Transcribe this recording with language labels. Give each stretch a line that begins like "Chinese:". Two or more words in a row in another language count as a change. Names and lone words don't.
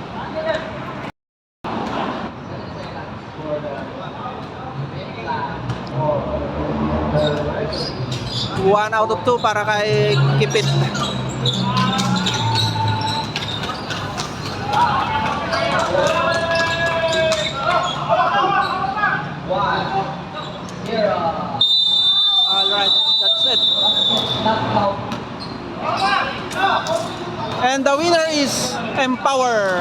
English: 1 out of 2
Filipino: para kay
English: Kipit. Alright, that's it. And the winner is Empower.